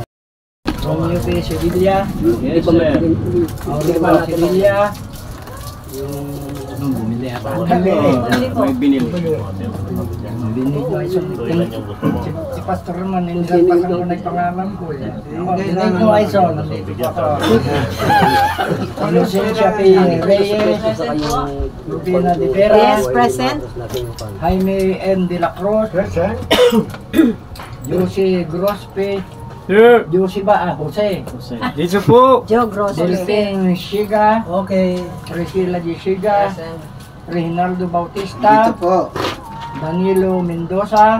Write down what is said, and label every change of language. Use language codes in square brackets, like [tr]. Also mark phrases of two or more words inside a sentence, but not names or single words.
[tl] Romeo P. Sevilla. [en] Yes, sir. [tl] Aurora Sevilla. Yung bumili ako. May binili. Binili ko si Pastor Roman, nilagpasan ko na yung pangalan ko. Binili ko ay son. Inocencia P. Reyes. Lupina de Vera. [en] Yes, present. [tl] Jaime M. de la Cruz. Josie Grospe. Josie ba? Jose. Dito po. Joe Grosso. Delphine Shiga. Okay. Priscilla G. Shiga. Reynaldo Dito Bautista. po. Danilo Mendoza.